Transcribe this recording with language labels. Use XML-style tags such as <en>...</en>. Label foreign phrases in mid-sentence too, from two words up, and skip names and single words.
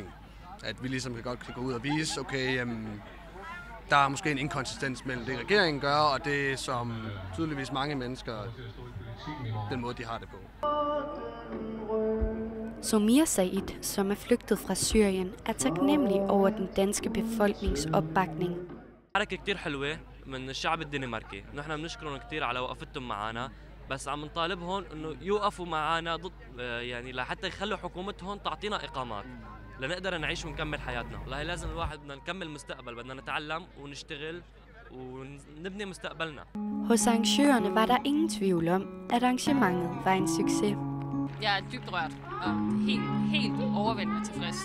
<da>At vi ligesom godt kan gå ud og vise, okay, der er måske en inkonsistens mellem det, regeringen gør, og det, som tydeligvis mange mennesker, den måde, de har det på. Soumir Said, som er flygtet fra Syrien, er taknemmelig over den danske befolknings opbakning.</da> <ar>حركة كتير حلوة من الشعب الدنماركي، نحن بنشكرهم كتير على وقفتهم معنا، بس عم نطالبهم إنه يوقفوا معنا ضد يعني لحتى يخلوا حكومتهم تعطينا إقامات. لنقدر نعيش ونكمل حياتنا. والله لازم الواحد بدنا نكمل مستقبل، بدنا نتعلم ونشتغل ونبني مستقبلنا.</ar> <da>Hos arrangørerne var der ingen tvivl om, at arrangementet var en succes. Jeg er dybt rørt og helt overvældende tilfreds.</da>